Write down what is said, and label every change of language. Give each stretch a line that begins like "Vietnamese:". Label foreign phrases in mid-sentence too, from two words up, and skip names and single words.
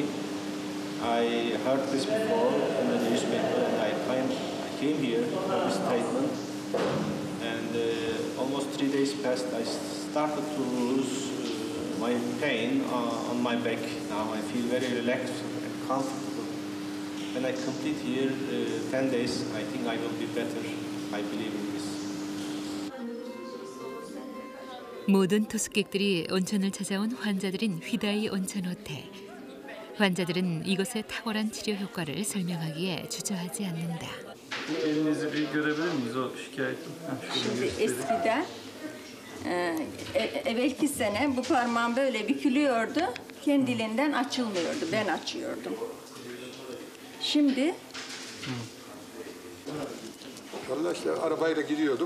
English: I heard this before in the newspaper and I came here for this treatment, and almost 3 days passed. I started to lose my pain on my back. Now I feel very relaxed and comfortable. When I complete here 10 days, I think I will be better. I believe in this.
Korean: 모든 투숙객들이 온천을 찾아온 환자들인 휘다이 온천 호텔. 환자들은 이곳의 탁월한 치료 효과를 설명하기에 주저하지 않는다.
Turkish: Elinizi bir görebilir miyiz o şikayetin? Şimdi eskiden evvelki sene bu parmağım böyle bükülüyordu. Kendiliğinden açılmıyordu. Ben açıyordum. Şimdi Vallahi işte arabayla gidiyordum.